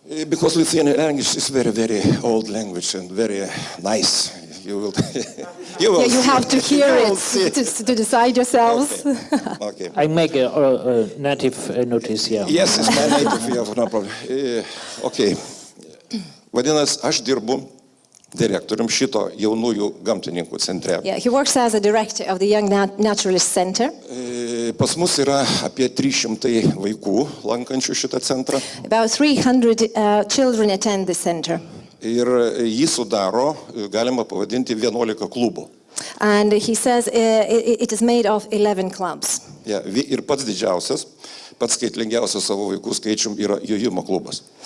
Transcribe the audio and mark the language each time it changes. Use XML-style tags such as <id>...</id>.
<en>Because Lithuanian language is very, very old language and very nice. You will you have to hear it to decide yourselves. Okay. I make a native notice here. Yes, it's my native, yeah, no problem. Okay.</en> <lt>Vadinasi, aš dirbu direktorium šito jaunųjų gamtininkų centre.</lt> <en>Yeah, he works as a director of the Young Naturalist Centre.</en> <lt>Pas mus yra apie 300 vaikų lankančių šitą centrą.</lt> <en>About 300 children attend the center.</en> <lt>Ir jį sudaro, galima pavadinti, 11 klubų.</lt> <en>And he says it is made of 11 clubs.</en> <lt>Yeah, ir pats didžiausias, pats skaitlingiausias savo vaikų skaičium yra jojimo klubas.</lt>